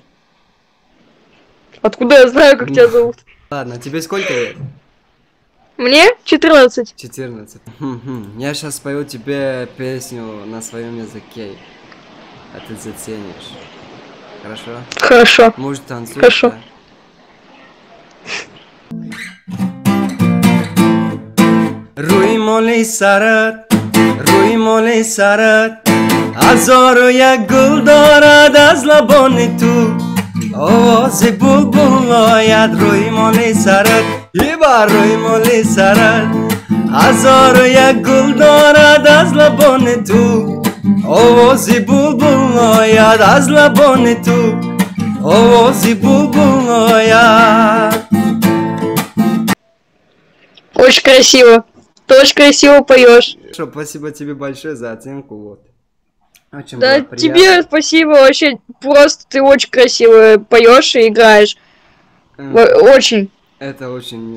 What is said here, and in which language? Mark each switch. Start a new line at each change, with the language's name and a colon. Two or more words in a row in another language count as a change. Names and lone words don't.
Russian: Откуда я знаю, как тебя зовут? Ладно, тебе сколько лет? Мне 14. 14. Я сейчас спою тебе песню на своем языке. А ты заценишь. Хорошо? Хорошо. Может, танцуешь? Хорошо. Да?
Persian: روی مولی سرت هزار و یک گل دارد از لبان تو آواز بلبل آید روی مولی سرت یه بار روی مولی سرت هزار و یک گل دارد از لبان تو آواز بلبل آید از لبان تو آواز بلبل آید.
Russian: Очень красиво. Ты очень красиво поешь. Хорошо, спасибо тебе большое за оценку, вот. Очень Да, было приятно. тебе спасибо, вообще просто ты очень красиво поешь и играешь. Очень. Это очень...